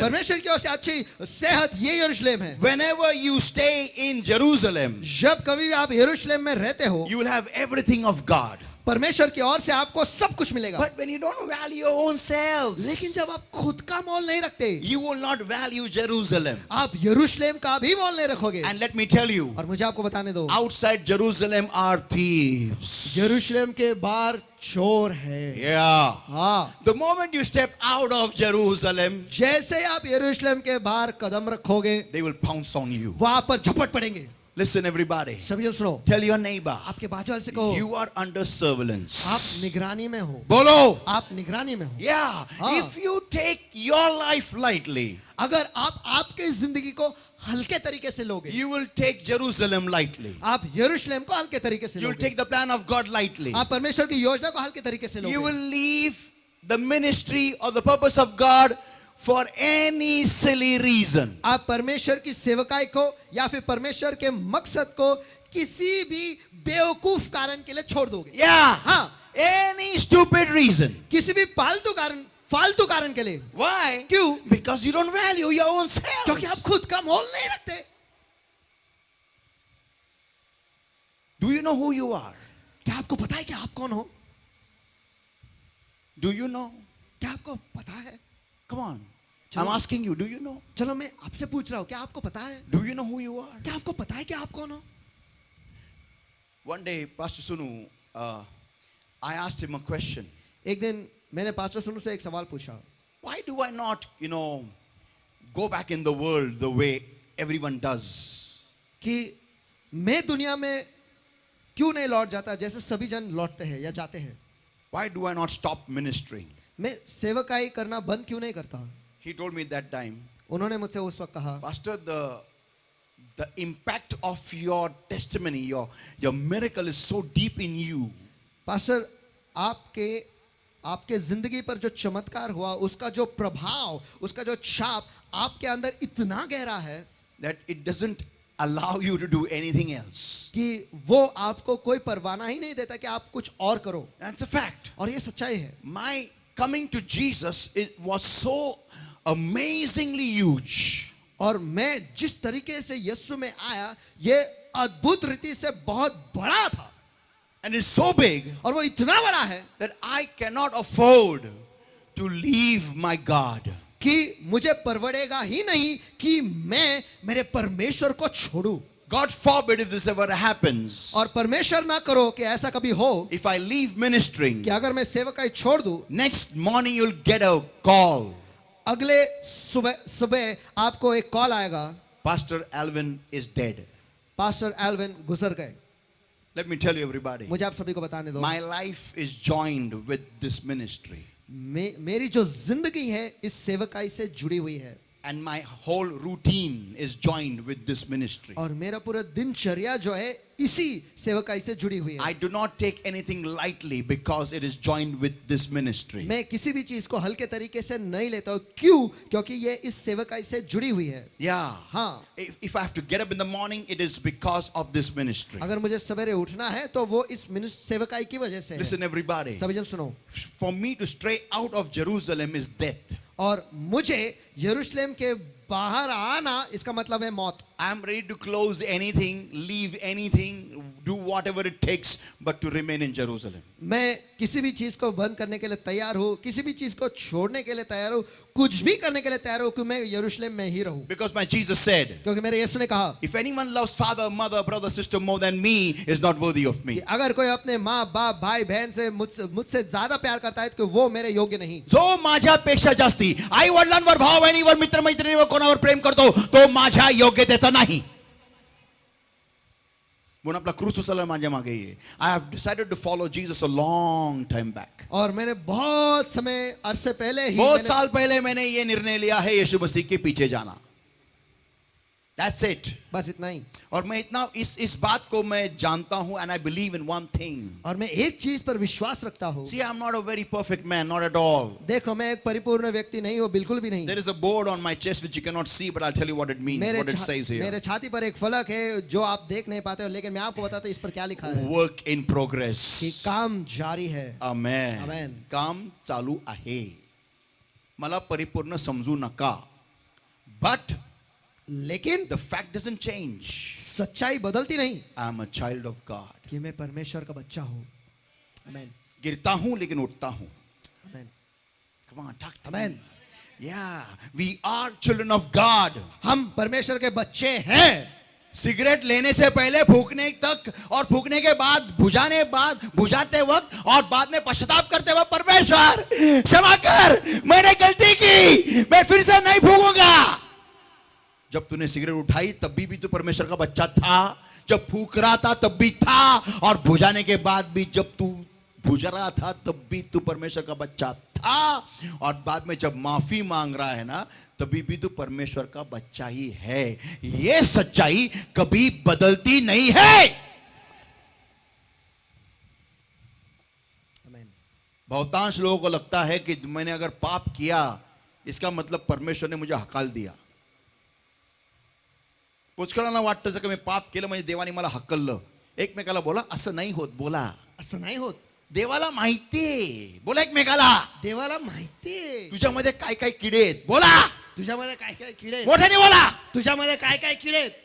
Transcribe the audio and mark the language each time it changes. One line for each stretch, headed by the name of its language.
Hindi: परमेश्वर की ओर से अच्छी सेहत ये यरूशलेम है।
English: Whenever you stay in Jerusalem,
Hindi: जब कभी भी आप यरूशलेम में रहते हो,
English: you will have everything of God.
Hindi: परमेश्वर की ओर से आपको सब कुछ मिलेगा।
English: But when you don't value your own selves,
Hindi: लेकिन जब आप खुद का मोल नहीं रखते,
English: you will not value Jerusalem.
Hindi: आप यरूशलेम का भी मोल नहीं रखोगे।
English: And let me tell you,
Hindi: और मुझे आपको बताने दो,
English: outside Jerusalem are thieves.
Hindi: यरूशलेम के बाहर चोर है।
English: Yeah.
Hindi: हाँ,
English: The moment you step out of Jerusalem,
Hindi: जैसे ही आप यरूशलेम के बाहर कदम रखोगे,
English: they will pounce on you.
Hindi: वहां पर झपट पड़ेंगे।
English: Listen, everybody.
Hindi: सभी लोग सुनो,
English: Tell your neighbor,
Hindi: आपके बाजू वाले से कहो,
English: you are under surveillance.
Hindi: आप निगरानी में हो, Bolo. आप निगरानी में हो।
English: Yeah.
Hindi: हाँ.
English: If you take your life lightly,
Hindi: अगर आप आपके जिंदगी को हल्के तरीके से लोगे,
English: you will take Jerusalem lightly.
Hindi: आप यरूशलेम को हल्के तरीके से
English: You will
Hindi: लोगे,
English: take the plan of God lightly.
Hindi: आप परमेश्वर की योजना को हल्के तरीके से
English: You
Hindi: लोगे,
English: will leave the ministry or the purpose of God for any silly reason.
Hindi: आप परमेश्वर की सेवकाई को या फिर परमेश्वर के मकसद को किसी भी बेवकूफ कारण के लिए छोड़ दोगे।
English: Yeah.
Hindi: हाँ,
English: Any stupid reason.
Hindi: किसी भी फालतू कारण के लिए।
English: Why?
Hindi: क्यों?
English: Because you don't value your own
Hindi: क्योंकि
English: self.
Hindi: आप खुद का मोल नहीं रखते।
English: Do you know who you are?
Hindi: क्या आपको पता है कि आप कौन हो?
English: Do you know?
Hindi: क्या आपको पता है?
English: Come on.
Hindi: चलो।
English: I'm asking you, do you know?
Hindi: चलो मैं आपसे पूछ रहा हूँ, क्या आपको पता है?
English: Do you know who you are?
Hindi: क्या आपको पता है कि आप कौन हो?
English: One day, Pastor Sunu I asked him a question.
Hindi: एक दिन मैंने पास्टर सुनु से एक सवाल पूछा,
English: Why do I not, go back in the world the way everyone does?
Hindi: कि मैं दुनिया में क्यों नहीं लौट जाता जैसे सभी जन लौटते हैं या जाते हैं?
English: Why do I not stop ministering?
Hindi: मैं सेवकाई करना बंद क्यों नहीं करता?
English: He told me that time,
Hindi: उन्होंने मुझसे उस वक्त कहा,
English: Pastor, the impact of your testimony, your miracle is so deep in you.
Hindi: Pastor, आपके जिंदगी पर जो चमत्कार हुआ, उसका जो प्रभाव, उसका जो छाप आपके अंदर इतना गहरा है
English: That it doesn't allow you to do anything else.
Hindi: कि वो आपको कोई परवाना ही नहीं देता कि आप कुछ और करो.
English: That's a fact.
Hindi: और ये सच्चाई है.
English: My coming to Jesus, it was so amazingly huge.
Hindi: और मैं जिस तरीके से यीशु में आया, ये अद्भुत रीति से बहुत बड़ा था.
English: And it's so big
Hindi: और वो इतना बड़ा है
English: that I cannot afford to leave my God.
Hindi: कि मुझे परवड़ेगा ही नहीं कि मैं मेरे परमेश्वर को छोड़ूं.
English: God forbid if this ever happens.
Hindi: और परमेश्वर ना करो कि ऐसा कभी हो
English: If I leave ministering,
Hindi: कि अगर मैं सेवकाई छोड़ दूं,
English: next morning you'll get a call.
Hindi: अगले सुबह आपको एक कॉल आएगा,
English: Pastor Alvin is dead.
Hindi: Pastor Alvin गुजर गए.
English: Let me tell you, everybody,
Hindi: मुझे आप सभी को बताने दो,
English: my life is joined with this ministry.
Hindi: मेरी जो जिंदगी है इस सेवकाई से जुड़ी हुई है.
English: And my whole routine is joined with this ministry.
Hindi: और मेरा पूरा दिनचर्या जो है इसी सेवकाई से जुड़ी हुई है.
English: I do not take anything lightly because it is joined with this ministry.
Hindi: मैं किसी भी चीज को हल्के तरीके से नहीं लेता हूँ. क्यों? क्योंकि ये इस सेवकाई से जुड़ी हुई है.
English: Yeah.
Hindi: हाँ.
English: If I have to get up in the morning, it is because of this ministry.
Hindi: अगर मुझे सवेरे उठना है तो वो इस सेवकाई की वजह से है.
English: Listen, everybody.
Hindi: सभी जन सुनो.
English: For me to stray out of Jerusalem is death.
Hindi: और मुझे यरूशलेम के बाहर आना इसका मतलब है मौत.
English: I am ready to close anything, leave anything, do whatever it takes, but to remain in Jerusalem.
Hindi: मैं किसी भी चीज को बंद करने के लिए तैयार हूँ, किसी भी चीज को छोड़ने के लिए तैयार हूँ, कुछ भी करने के लिए तैयार हूँ कि मैं यरूशलेम में ही रहूँ.
English: Because my Jesus said,
Hindi: क्योंकि मेरे यीशु ने कहा,
English: if anyone loves father, mother, brother, sister more than me, is not worthy of
Hindi: कि
English: me.
Hindi: अगर कोई अपने माँ बाप भाई बहन से मुझसे ज्यादा प्यार करता है तो वो मेरे योग्य नहीं.
Marathi: जो माझ्यापेक्षा जास्ती आई वडिलांवर भाव बहिणीवर मित्र मैत्रिणीवर कोणावर प्रेम करतो तो माझ्या योग्यतेचा नाही. म्हणून आपला क्रूस उचलला माझ्या मागे ये.
English: I have decided to follow Jesus a long time back.
Hindi: और मैंने बहुत समय अरसे पहले ही बहुत साल पहले मैंने ये निर्णय लिया है यीशु मसीह के पीछे जाना.
English: That's it.
Hindi: बस इतना ही. और मैं इतना इस बात को मैं जानता हूं
English: and I believe in one thing.
Hindi: और मैं एक चीज पर विश्वास रखता हूँ.
English: See, I'm not a very perfect man, not at all.
Hindi: देखो, मैं एक परिपूर्ण व्यक्ति नहीं हूँ, बिल्कुल भी नहीं.
English: There is a board on my chest which you cannot see, but I'll tell you what it means, what it says here.
Hindi: मेरे छाती पर एक फलक है जो आप देख नहीं पाते हो, लेकिन मैं आपको बताता हूँ इस पर क्या लिखा है.
English: Work in progress.
Hindi: कि काम जारी है.
English: Amen. Amen.
Marathi: काम चालू आहे. मला परिपूर्ण समजू नका. But
Hindi: लेकिन
English: the fact doesn't change.
Hindi: सच्चाई बदलती नहीं
English: I am a child of God.
Hindi: कि मैं परमेश्वर का बच्चा हूँ. आमेन. गिरता हूं लेकिन उठता हूं. आमेन.
English: Come on, talk to Amen. me. Yeah, we are children of God.
Hindi: हम परमेश्वर के बच्चे हैं. सिगरेट लेने से पहले, फूकने तक और फूकने के बाद, बुझाते वक्त और बाद में पश्चाताप करते वक्त, परमेश्वर क्षमा कर, मैंने गलती की, मैं फिर से नहीं फूकूंगा. जब तूने सिगरेट उठाई तब भी तू परमेश्वर का बच्चा था. जब फूक रहा था तब भी था, और बुझाने के बाद भी जब तू बुझ रहा था तब भी तू परमेश्वर का बच्चा था, और बाद में जब माफी मांग रहा है ना तभी भी तू परमेश्वर का बच्चा ही है. ये सच्चाई कभी बदलती नहीं है. आमेन. बहुतांश लोगों को लगता है कि मैंने अगर पाप किया इसका मतलब परमेश्वर ने मुझे हकाल दिया.
Marathi: पुष्कळांना वाटतं जर का मी पाप केलं म्हणजे देवाने मला हकललं. एकमेकाला बोला, असं नाही होत. बोला, असं नाही होत. देवाला माहितीये. बोला एकमेकाला, देवाला माहितीये तुझ्यामध्ये काय काय किडे आहेत. बोला, तुझ्यामध्ये काय काय किडे आहेत. मोठ्याने बोला. तुझ्यामध्ये काय काय किडे आहेत.